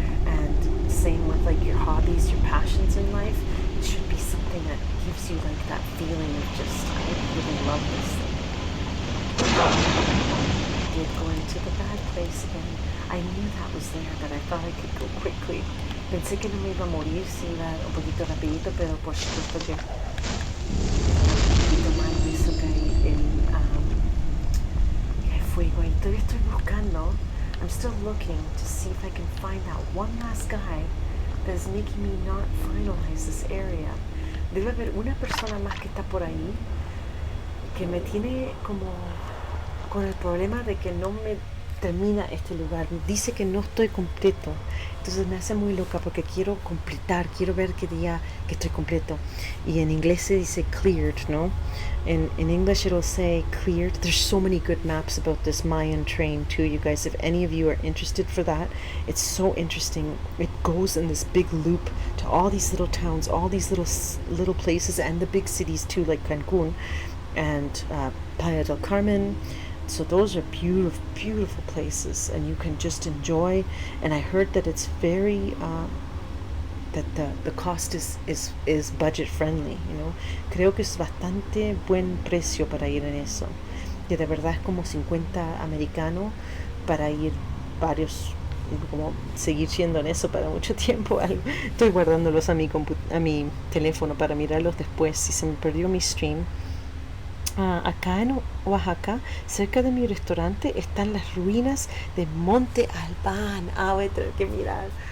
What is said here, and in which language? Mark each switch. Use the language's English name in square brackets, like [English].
[English] And same with like your hobbies, your passions in life. It should be something that gives you like that feeling of just, I really love this thing. I did go into the bad place again. I knew that was there, but I thought I could go quickly. [Spanish] Pensé que no me iba a morir si iba un poquito rapidito, pero por supuesto que un poquito mal me hizo caer el fuego. Y todavía estoy buscando. [English] I'm still looking to see if I can find that one last guy that is making me not finalize this area. [Spanish] Debe haber una persona más que está por ahí que me tiene como con el problema de que no me termina este lugar. Dice que no estoy completo. Entonces me hace muy loca porque quiero completar, quiero ver qué día que estoy completo. Y en inglés se dice cleared, ¿no? [English] In English it'll say cleared. There's so many good maps about this Mayan train too, you guys. If any of you are interested for that, it's so interesting. It goes in this big loop to all these little towns, all these little places, and the big cities too, like Cancun and Playa del Carmen. So those are beautiful, beautiful places, and you can just enjoy. And I heard that it's very that the cost is budget friendly, you know. [Spanish] Creo que es bastante buen precio para ir en eso. Que de verdad es como 50 americano para ir varios, como seguir siendo en eso para mucho tiempo. Estoy guardándolos a mi teléfono para mirarlos después. Si se me perdió mi stream. Acá en Oaxaca, cerca de mi restaurante, están las ruinas de Monte Albán. Voy a tener que mirar.